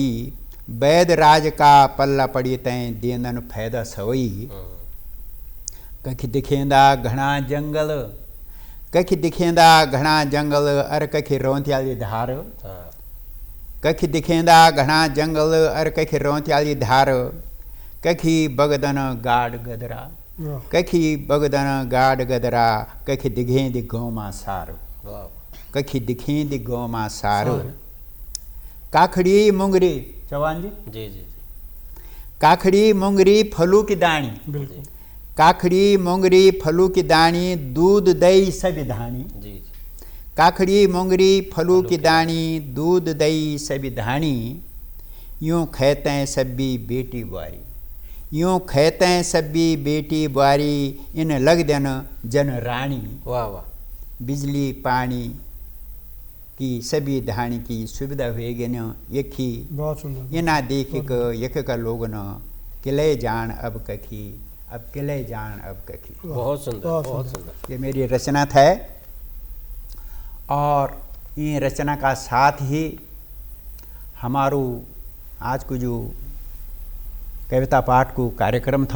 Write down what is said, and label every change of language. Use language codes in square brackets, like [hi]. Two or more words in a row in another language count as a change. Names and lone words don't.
[gbm] वैद राज का पल्ला पड़ी तय देनन फायदा सवई। कखी दिखेंदा घना जंगल कखी दिखेंदा घना जंगल अर कखी रोंतियाली धार। [hi] हाँ [gbm] कखी दिखेंदा घना जंगल अर कखी रोंतियाली धार। कखी बगदन गाड गदरा [hi] वाह [gbm] कखी बगदन गाड गदरा। कखी दिखें दि गौमा सार। वाह कखी दिखें दि गौमा सार। काखड़ी मुंगरी चौहान जी [hi] जी जी जी [gbm] काखड़ी मुंगरी फलू की दानी। [hi] बिल्कुल। [gbm] काखड़ी मुंगरी फलू की दानी दूध दही संविधानी। [hi] जी जी [gbm] काखड़ी मुंगरी फलू की दानी दूध दही संविधानी। यूँ खेते सब्बी बेटी बुआरी। यूँ खेते सब्बी बेटी बुआरी इन लग देन जन रानी। [hi] वाह वाह [gbm] बिजली पानी की सभी धाणी की सुविधा हुएगी न यखी [hi] बहुत सुंदर। [gbm] ये ना देख के यख का लोग न किले जान अब कखी, अब किले जान अब कखी। [hi] बहुत सुंदर, बहुत सुंदर। [gbm] ये मेरी रचना था और ये रचना का साथ ही हमारू आज को जो कविता पाठ को कार्यक्रम था